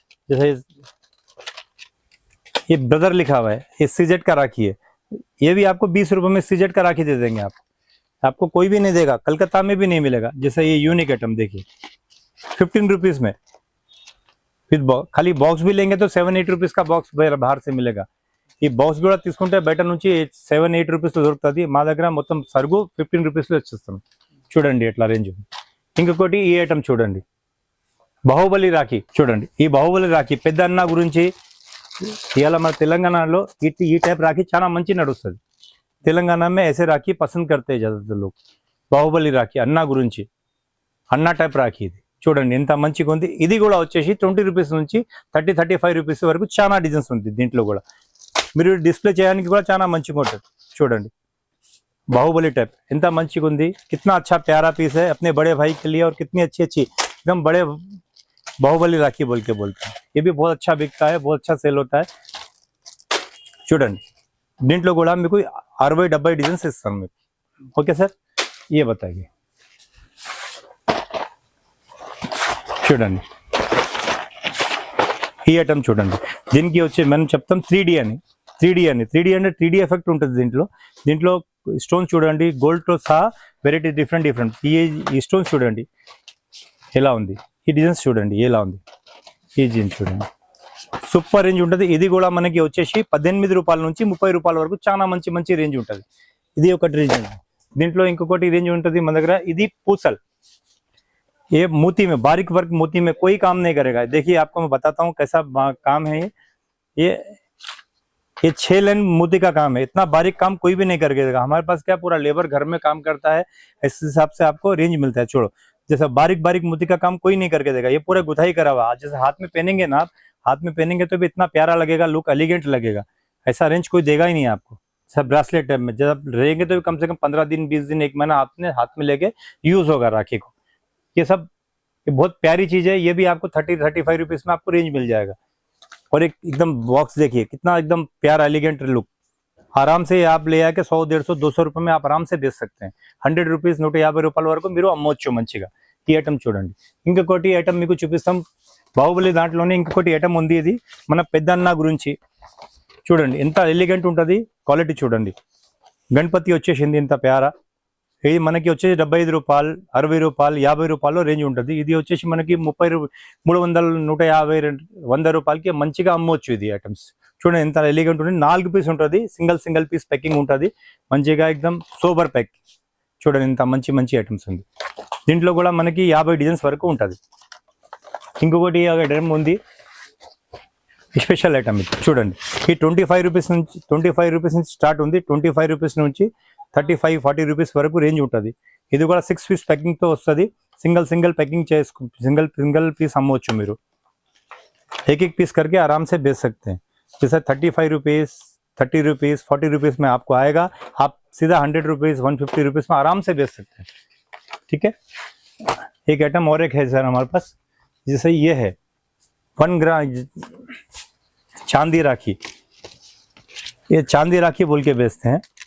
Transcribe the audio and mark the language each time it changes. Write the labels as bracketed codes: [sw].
[hi] जैसे ये ब्रदर लिखा हुआ है, ये सीजेड का राखी है. ये भी आपको 20 रुपए में सीजेड का राखी दे देंगे. आपको कोई भी नहीं देगा, कलकत्ता में भी नहीं मिलेगा. जैसा ये यूनिक आइटम देखिए 15 रुपीज में विद खाली बॉक्स भी लेंगे तो 7-8 रुपीज का बॉक्स बाहर से मिलेगा. [te] ఈ బాక్స్ కూడా తీసుకుంటే బయట నుంచి 7-8 రూపీస్ లో దొరుకుతుంది. మా దగ్గర మొత్తం సరుగు 15 రూపీస్ లో ఇచ్చేస్తాం. చూడండి ఎట్లా రేంజ్. ఇంకొకటి ఈ ఐటమ్ చూడండి, బాహుబలి రాఖీ చూడండి. ఈ బాహుబలి రాఖీ పెద్ద అన్న గురించి ఇవాళ మన తెలంగాణలో ఈ టైప్ రాఖీ చాలా మంచి నడుస్తుంది. [hi] తెలంగాణ में ऐसे राखी पसंद करते हैं ज्यादातर लोग. [te] బాహుబలి రాఖీ అన్న గురించి, అన్న టైప్ రాఖీ ఇది చూడండి ఎంత మంచిగా ఉంది. ఇది కూడా వచ్చేసి 20 రూపీస్ నుంచి 30-35 రూపీస్ వరకు చాలా డిజైన్స్ ఉంది. దీంట్లో కూడా మీరు డిస్ప్లే చేయడానికి కూడా చాలా మంచిగా ఉంటుంది. చూడండి [hi] बाहुबली टाइप [te] इंता मंची गुंदी, [hi] कितना अच्छा प्यारा पीस है अपने बड़े भाई के लिए. और कितनी अच्छी एकदम बड़े बाहुबली राखी बोल के बोलते हैं. ये भी बहुत अच्छा बिकता है, बहुत अच्छा सेल होता है. [te] చూడండి దీంట్లో కూడా మీకు 60-70 డిజైన్స్ ఇస్తాను మీకు. [hi] ఓకే సార్, ये बताइए. [te] చూడండి ఈ ఐటమ్ చూడండి. దీనికి వచ్చి మనం చెప్తాం 3D అని. 3D అంటే 3D ఎఫెక్ట్ ఉంటుంది దీంట్లో స్టోన్స్ చూడండి, గోల్డ్ తో సహా వెరైటీ డిఫరెంట్. ఈ స్టోన్స్ చూడండి ఎలా ఉంది, ఈ డిజైన్స్ చూడండి ఎలా ఉంది, ఈ డిజైన్ చూడండి సూపర్ రేంజ్ ఉంటుంది. ఇది కూడా మనకి వచ్చేసి 18 రూపాయల నుంచి 30 రూపాయల వరకు చాలా మంచి రేంజ్ ఉంటుంది. ఇది ఒకటి రేంజ్. దీంట్లో ఇంకొకటి రేంజ్ ఉంటుంది మన దగ్గర. ఇది పూసల్, [hi] ये मोती में बारीक वर्क, मोती में कोई काम नहीं करेगा. देखिए आपको मैं बताता हूँ कैसा काम है. ये 6 लाइन मोती का काम है. इतना बारीक काम कोई भी नहीं करके देगा. हमारे पास क्या पूरा लेबर घर में काम करता है, इस हिसाब से आपको रेंज मिलता है. छोड़ो जैसा बारीक मोती का काम कोई नहीं करके देगा. ये पूरा गुथाई करा हुआ. जैसे हाथ में पहनेंगे ना, आप हाथ में पहनेंगे तो भी इतना प्यारा लगेगा, लुक एलिगेंट लगेगा. ऐसा रेंज कोई देगा ही नहीं आपको. सब ब्रासलेट टाइप में जब रहेंगे तो कम से कम 15 दिन 20 दिन 1 महीना आपने हाथ में लेके यूज होगा राखी को. ये बहुत प्यारी चीज है. ये भी आपको 30-35 रुपीस में आपको रेंज मिल जाएगा. और एकदम बॉक्स देखिए कितना एकदम प्यारा एलिगेंट लुक. आराम से आप ले आके 100-150-200 रुपए में आप आराम से बेच सकते हैं. [te] 100 रुपीस 150 రూపాయల వరకు మీరు అమ్మొచ్చు మంచిగా. ఈ ఐటమ్ చూడండి. ఇంకొకటి ఐటమ్ మీకు చూపిస్తాం. బాహుబలి దాంట్లోనే ఇంకొకటి ఐటమ్ ఉంది. ఇది మన పెద్దన్న గురించి చూడండి ఎంత ఎలిగెంట్ ఉంటుంది. క్వాలిటీ చూడండి. గణపతి వచ్చేసింది ఇంత ప్యారా. ఇది మనకి వచ్చేసి 75 రూపాయలు, 60 రూపాయలు, 50 రూపాయలు రేంజ్ ఉంటుంది. ఇది వచ్చేసి మనకి 30, 300, 150, 100 రూపాయలకి మంచిగా అమ్మవచ్చు. ఇది ఐటమ్స్ చూడండి ఎంత ఎలిగెంట్ ఉంటుంది. 4 పీస్ ఉంటుంది. సింగిల్ పీస్ ప్యాకింగ్ ఉంటుంది. మంచిగా ఎక్దమ్ సోబర్ ప్యాక్. చూడండి ఇంత మంచి ఐటమ్స్ ఉంది. దీంట్లో కూడా మనకి 50 డిజైన్స్ వరకు ఉంటుంది. ఇంకొకటి ఐటమ్ ఉంది, స్పెషల్ ఐటమ్ ఇది చూడండి. ఈ 25 రూపీస్ నుంచి స్టార్ట్ ఉంది. 25 రూపీస్ నుంచి 35-40 రూపీస్ వరకు రేంజ్ ఉంటుంది. ఇది కూడా 6 పీస్ ప్యాకింగ్ తో వస్తుంది. సింగిల్ पैकिंग सिंगल पीस అమ్మవచ్చు మీరు. [hi] एक पीस करके आराम से बेच सकते हैं. जैसे 35 रुपीस, 30 रुपीस, 40 रुपीस में आपको आएगा. आप सीधा 100 रुपीज़ 150 रुपीज़ में आराम से बेच सकते हैं। ठीक है, एक आइटम और एक है सर हमारे पास, जैसे ये है 1 ग्राम चांदी राखी, ये चांदी राखी बोल के बेचते हैं।